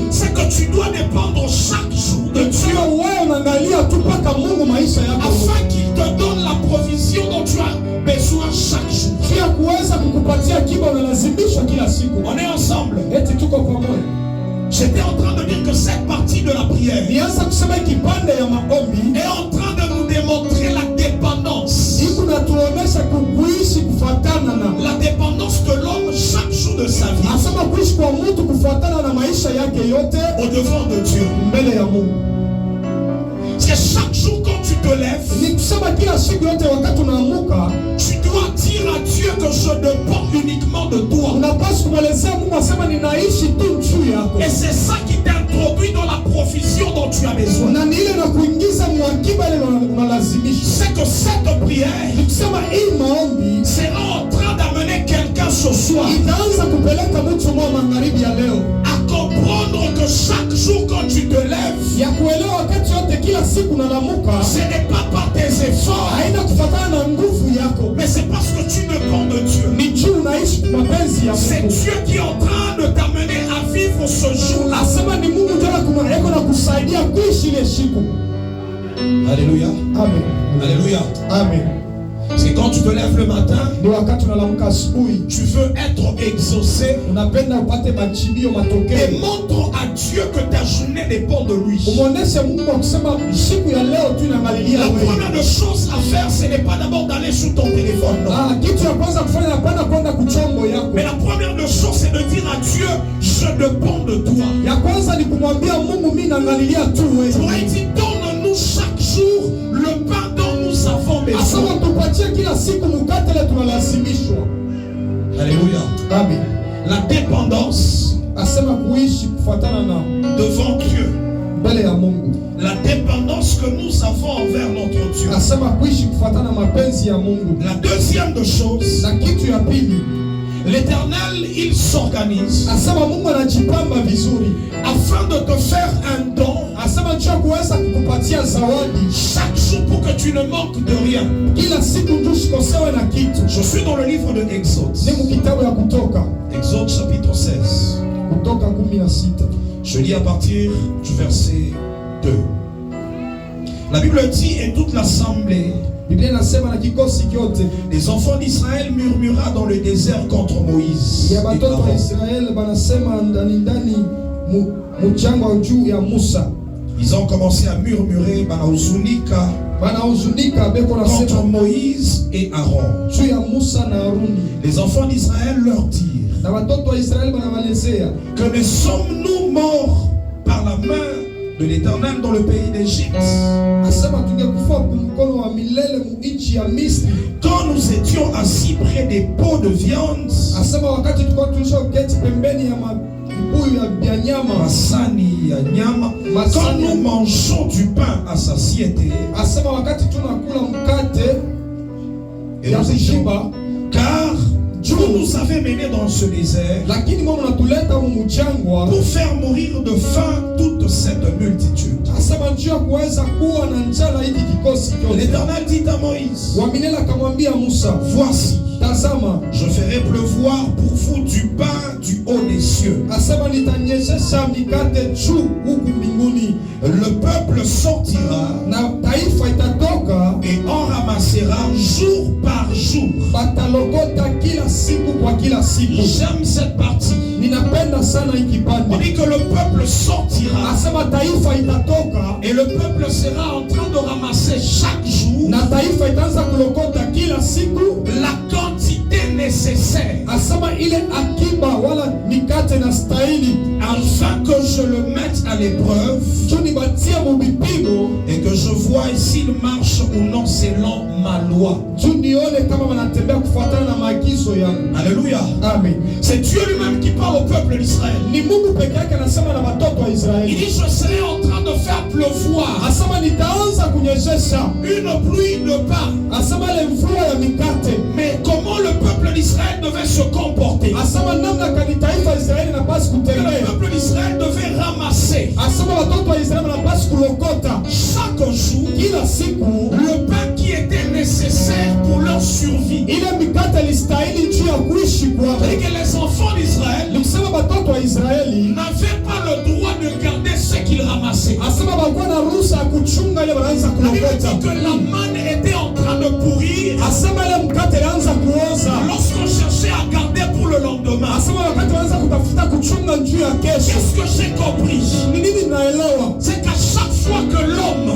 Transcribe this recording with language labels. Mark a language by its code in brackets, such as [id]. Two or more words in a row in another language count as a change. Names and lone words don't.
[fr] C'est que tu dois dépendre chaque jour de Dieu [sw] Sio wewe unaangalia tu mpaka Mungu maisha yako. [fr] afin qu'il te donne la provision dont tu as besoin chaque jour. [sw] Pia kuweza kukupatia kiba unalazimishwa kila siku. [fr] On est ensemble. [sw] Eti tuko pamoja. [fr] J'étais en train de dire que cette partie de la prière [sw] Nianza kusema kipande ya maombi [fr] est en train de nous démontrer la dépendance. [sw] iko natuonesha kuishi kufuatana na [fr] La dépendance de l'homme chaque jour de sa vie [sw] asema kuishi kwa mtu kufuatana na maisha yake yote [fr] au devant de Dieu. [sw] mbele ya Mungu. [fr] C'est chaque jour quand tu te lèves, [sw] Ni kusema kila siku yote wakati unaamuka [fr] tu dois dire à Dieu que je dépends uniquement de toi. [sw] unapaswa kumwelezea Mungu asema ninaishi tu juu yako. [fr] Et c'est ça qui t'introduit dans la provision dont tu as besoin. [sw] Na ni ile na kuingiza mwakiba ile unalazimisha. [fr] C'est que cette prière [sw] Ni kusema hii maombi [fr] sera en train d'amener quelqu'un ce soir [sw] itaanza kupeleka mtu mwa magharibi ya leo [fr] à comprendre que chaque jour quand tu te lèves, [sw] ya kuelewa wakati yote kila siku unalamuka [fr] ce n'est pas par tes efforts, [sw] haina kufuatana na nguvu yako, [fr] mais c'est parce que tu dépends de Dieu. [sw] ni juu unaishi kwa mapenzi ya [fr] C'est [sw] Mungu. [fr] Dieu qui est en train de t'amener à vivre ce jour-là. [sw] Asema ni Mungu ndio anakumareko na kusaidia kuishi ile siku. [fr] Alléluia. [sw] Amen. [fr] Alléluia. [sw] Amen. [fr] C'est quand tu te lèves le matin, [sw] Ni wakati unalamuka asubuhi [fr] tu veux être exaucé, [sw] unapenda upate majibio [fr] et [sw] matokeo. [fr] montre à Dieu que ta journée dépend de lui. [sw] Umuoneshe Mungu akusema siku ya leo tu inaangalilia [fr] La [sw] wewe. [fr] première des choses à faire, ce n'est pas d'abord d'aller sur ton téléphone. Non. [sw] Ah, kitu ya kwanza kufanya napenda kwenda kuchombo yako. [fr] Mais la première des choses, c'est de dire à Dieu, je dépends de toi. [sw] Ya kwanza ni kumwambia Mungu mimi naangalilia tu wewe. [fr] Il dit, donne-nous chaque jour le pain dont nous avons besoin. [sw] Asema tupatie kila siku mkate ile tunalazimishwa. [fr] Alléluia. [sw] Amen. [fr] La dépendance [sw] Asema kuishi kufuatana na [fr] devant Dieu. [sw] mbele ya Mungu. [fr] La dépendance que nous avons envers notre Dieu. [sw] Asema kuishi kufuatana mapenzi ya Mungu. [fr] La deuxième de choses, [sw] Na kitu ya pili, [fr] l'Éternel, il s'organise [sw] asema Mungu anajipamba vizuri [fr] afin de te faire un don [sw] asema njoo kuweza kukupatia zawadi [fr] chaque jour pour que tu ne manques de rien. [sw] kila siku, njoo usikosewe na kitu. [fr] Je suis dans le livre de Exode. [sw] Ni mkitabu ya Kutoka, [fr] Exode chapitre 16. [sw] Kutoka 16. [fr] Je lis à partir du verset 2. La Bible dit, et toute l'assemblée, [sw] Biblia inasema na kikosi kyote [fr] les enfants d'Israël murmura dans le désert contre Moïse. [sw] ya [fr] et [sw] batoto wa Aaron. Israeli banasema ndani mchangwa juu ya Musa, [fr] Ils ont commencé à murmurer [sw] banahuzunika beko [fr] contre [sw] nasema [fr] Moïse et Aaron. [sw] juu ya Musa na Haruni. [fr] Les enfants d'Israël leur dirent, [sw] Na watoto wa Israeli banabalezea [fr] que ne sommes-nous morts par la main de l'Éternel dans le pays d'Égypte, [sw] asema tungekufa kwa mkono wa milele mu nchi ya Misri. [fr] quand nous étions assis près des pots de viande, [sw] Asema wakati tulikuwa tulishoketi pembeni ya mabuyu ya nyama. Masani ya nyama, [fr] quand nous mangeons du pain à satiété, [sw] Asema wakati tunakula mkate [fr] et [sw] ya [fr] nous étions, [sw] kushiba, [fr] car Dieu nous avait menés dans ce désert [sw] lakini Mungu anatuleta mu mchangwa [fr] pour faire mourir de faim toute cette multitude. [sw] asema njoo ya kuweza kuwa na njala hiki kikosi kyote. [fr] L'Éternel dit à Moïse, [sw] Wa milele akamwambia Musa, [fr] voici, [sw] tazama, [fr] je ferai pleuvoir pour vous du pain du haut des cieux. [sw] asema nitanyeshesha mikate juu huku mbinguni, [fr] Le peuple sortira [sw] na taifa itatoka [fr] et en ramassera jour par jour. [sw] batalokota kila siku kwa kila siku. [fr] J'aime cette partie. [sw] Ninapenda sana hii [fr] On [sw] kipande. [fr] dit que le peuple sortira [sw] Asema taifa itatoka [fr] et le peuple sera en train de ramasser chaque jour [sw] na taifa itaanza kulokota kila siku. [fr] la quantité nécessaire [sw] Asema ile akiba wala mikate na stahili [fr] afin que je le mette à l'épreuve [sw] juu nibatie mubipimo [fr] et que je vois s'il marche ou non selon ma loi. [sw] juu nione kama wanatembea kufuatana na maagizo yangu. [fr] Alléluia. [sw] Amen. [fr] C'est Dieu lui-même qui parle au peuple d'Israël. [sw] Ni Mungu peke yake anasema na watoto wa [fr] Il [sw] Israeli. [fr] dit, je serai en train de faire pleuvoir [sw] Asema nitaanza kunyeshesha, [fr] une pluie de pain. [sw] asema ile mvua ya mikate. [fr] Mais comment le peuple d'Israël devait se comporter? [sw] Asema namna kani taifa ya Israeli napasi [fr] Que le [sw] kutembea. [fr] peuple d'Israël devait ramasser [sw] Asema watoto wa Israeli wanapasi kulokota [fr] chaque jour [sw] kila siku [fr] le pain qui était nécessaire pour leur survie. [sw] ile mikate ilistahili juu ya kuishi kwao. [fr] Et que les enfants d'Israël [sw] Nikusema watoto wa Israeli [fr] n'avaient pas le droit de garder ce qu'ils ramassaient. [sw] asema bakuwa na ruhusa ya kuchunga ile wanaanza [fr] La Bible [sw] kulokota. [fr] dit que la manne était en train de pourrir [sw] Asema ile mkate ilianza kuoza. [fr] lorsqu'on cherchait à garder pour le lendemain. [sw] Asema wakati wanaanza kutafuta kuchunga juu ya kesho. [fr] Qu'est-ce que j'ai compris? [sw] Ni nini naelewa? [fr] C'est qu'à chaque fois que l'homme